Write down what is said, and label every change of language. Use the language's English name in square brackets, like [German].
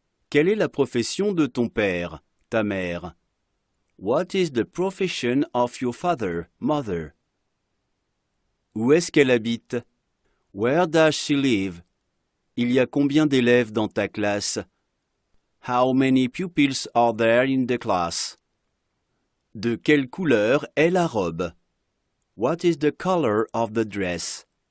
[French] Quelle est la profession de ton père, ta mère? [English] What is the profession of your father, mother? [French] Où est-ce qu'elle habite? [English] Where does she live? [French] Il y a combien d'élèves dans ta classe? [English] How many pupils are there in the class? [French] De quelle couleur est la robe? [English] What is the color of the dress?